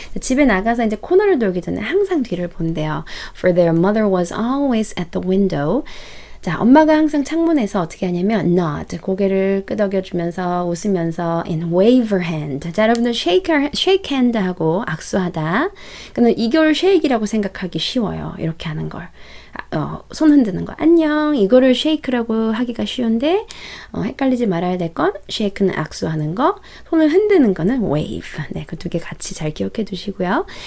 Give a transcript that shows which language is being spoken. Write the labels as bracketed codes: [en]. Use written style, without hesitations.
[ko] 집에 나가서 이제 코너를 돌기 전에 항상 뒤를 본대요. [en] For their mother was always at the window. [ko] 자, 엄마가 항상 창문에서 어떻게 하냐면 nod, 고개를 끄덕여주면서 웃으면서 [en] and wave her hand. [ko] 자, 여러분들 shake hand 하고 악수하다. 근데 이걸 shake이라고 생각하기 쉬워요. 이렇게 하는 걸. 손 흔드는 거 안녕 이거를 shake라고 하기가 쉬운데 헷갈리지 말아야 될 건 shake는 악수하는 거 손을 흔드는 거는 wave 네, 그 두 개 같이 잘 기억해 두시고요.